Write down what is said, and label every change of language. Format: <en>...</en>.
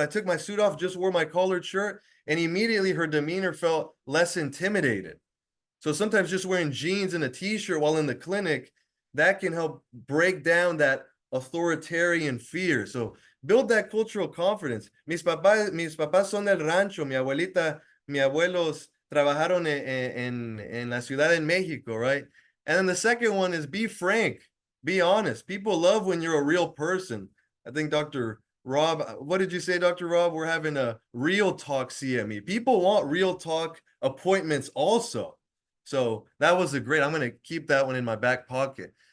<en>I took my suit off, just wore my collared shirt, and immediately her demeanor felt less intimidated. So sometimes just wearing jeans and a t-shirt while in the clinic, that can help break down that authoritarian fear. So build that cultural confidence.</en> <es>Mis papás son del rancho. Mi abuelita, mi abuelos trabajaron en la ciudad en Mexico, right?</es> <en>And then the second one is be frank, be honest. People love when you're a real person. I think Dr. Rob, what did you say, Dr. Rob? We're having a real talk CME. People want real talk appointments also. So that was a great, I'm going to keep that one in my back pocket.</en>